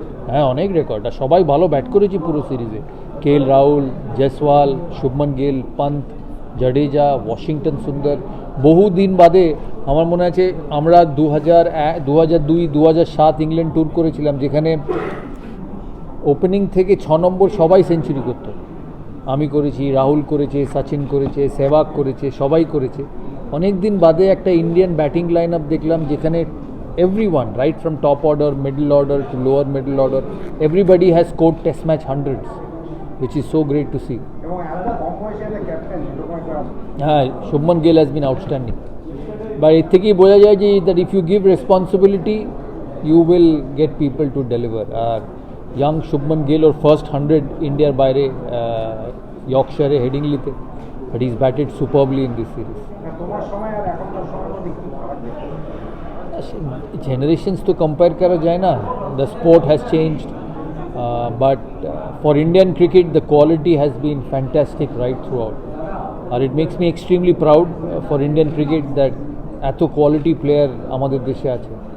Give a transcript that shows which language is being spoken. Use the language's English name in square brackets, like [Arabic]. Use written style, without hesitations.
[Bangla] হ্যাঁ, অনেক রেকর্ড, আর সবাই ভালো ব্যাট করেছে পুরো সিরিজে। কেএল রাহুল, জয়সওয়াল, শুভমন গিল, পন্ত, জাডেজা, ওয়াশিংটন সুন্দর। বহুদিন বাদে আমার মনে আছে আমরা 2001, 2002, 2007 ইংল্যান্ড ট্যুর করেছিলাম, যেখানে ওপেনিং থেকে 6 নম্বর সবাই সেঞ্চুরি করতো। আমি করেছি, রাহুল করেছে, সচিন করেছে, সেহবাগ করেছে, সবাই করেছে। অনেক দিন বাদে একটা ইন্ডিয়ান ব্যাটিং লাইন আপ দেখলাম যেখানে [English] everyone, right from top order, middle order to lower middle order, everybody has scored test match hundreds, which is so great to see. [Bangla] এবং এত কম বয়সে একটা ক্যাপ্টেন এরকম একটা [English] হ্যাঁ, Shubman Gill has been outstanding. But [Bangla] এর থেকেই বোঝা যায় যে [English] that if you give responsibility, you will get people to deliver. [Bangla] আর young Shubman Gill or first 100 ইন্ডিয়ার বাইরে ইয়র্কশায়ারে হেডিংলিতে, [English] but he's batted superbly in this series. [Bangla] তোমার সময় আর এখনকার সময়ের মধ্যে কি ফারাক দেখতে? [English] Generations to compare [Bangla] kara jai na, [English] the sport has changed, but for Indian cricket the quality has been fantastic right throughout, and it makes me extremely proud for Indian cricket that [Bangla] eto quality player amader deshe ache.